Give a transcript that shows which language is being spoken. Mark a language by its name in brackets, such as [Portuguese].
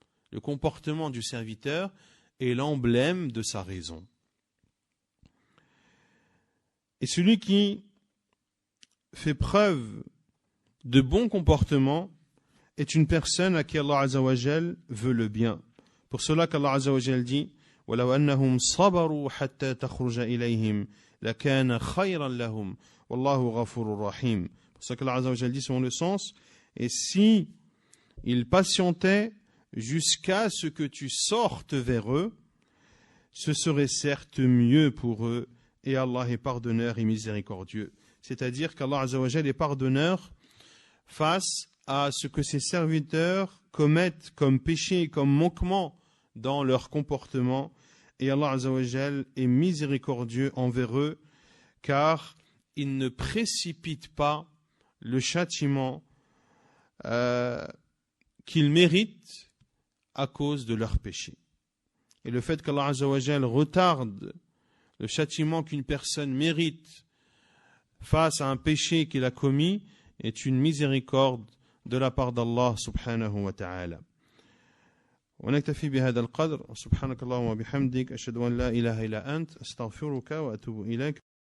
[French] Le comportement du serviteur est l'emblème de sa raison. Et celui qui fait preuve de bon comportement est une personne à qui Allah Azza wa Jal veut le bien. Pour cela qu'Allah Azza wa Jal dit [Arabic] وَلَوْ أَنَّهُمْ صَبَرُوا حَتَّى تَخْرُجَ إِلَيْهِمْ لَكَانَ خَيْرًا لَهُمْ وَاللَّهُ غَفُورٌ رَحِيمٌ. [French] Pour ça qu'Allah Azza wa Jal dit selon le sens, et si ils patientaient jusqu'à ce que tu sortes vers eux, ce serait certes mieux pour eux, et Allah est pardonneur et miséricordieux. C'est-à-dire qu'Allah Azza wa Jal est pardonneur face à ce que ses serviteurs commettent comme péché et comme manquement dans leur comportement, et Allah Azza wa Jal est miséricordieux envers eux, car il ne précipite pas le châtiment qu'ils méritent à cause de leur péché. Et le fait qu'Allah Azza wa Jal retarde le châtiment qu'une personne mérite face à un péché qu'il a commis est une miséricorde de la part d'Allah subhanahu wa ta'ala. [Arabic] ونكتفي بهذا القدر سبحانك اللهم وبحمدك أشهد أن لا إله إلا أنت أستغفرك وأتوب إليك